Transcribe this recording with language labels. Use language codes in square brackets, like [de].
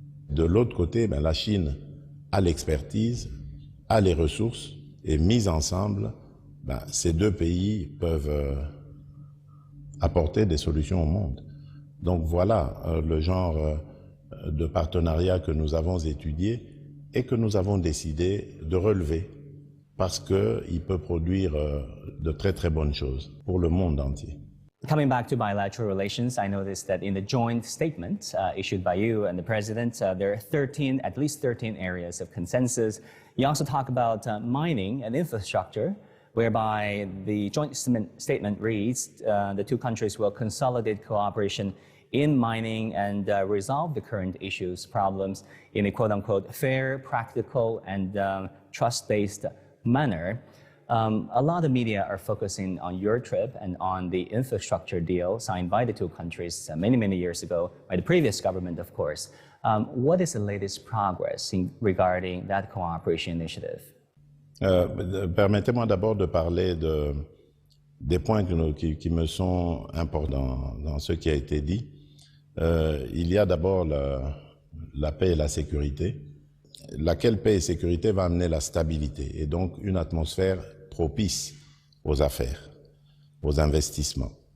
[fr] De l'autre côté, la Chine a l'expertise, a les ressources, et mis ensemble, ces deux pays peuvent apporter des solutions au monde. Donc voilà le genre de partenariat que nous avons étudié et que nous avons décidé de relever parce qu'il peut produire de très très bonnes choses pour le monde entier. [en] Coming back to bilateral relations, I noticed that in the joint statement issued by you and the President, there are at least 13 areas of consensus. You also talk about mining and infrastructure, whereby the joint statement reads, the two countries will consolidate cooperation in mining and resolve the current issues, problems in a quote-unquote fair, practical, and trust-based manner. A lot of media are focusing on your trip and on the infrastructure deal signed by the two countries many, many years ago by the previous government, of course. What is the latest progress regarding that cooperation initiative? [fr] Permettez-moi d'abord de parler des points qui me sont importants dans ce qui a été dit. Il y a d'abord la paix et la sécurité. Laquelle paix et sécurité va amener la stabilité et donc une atmosphère propice aux affaires, aux investissements.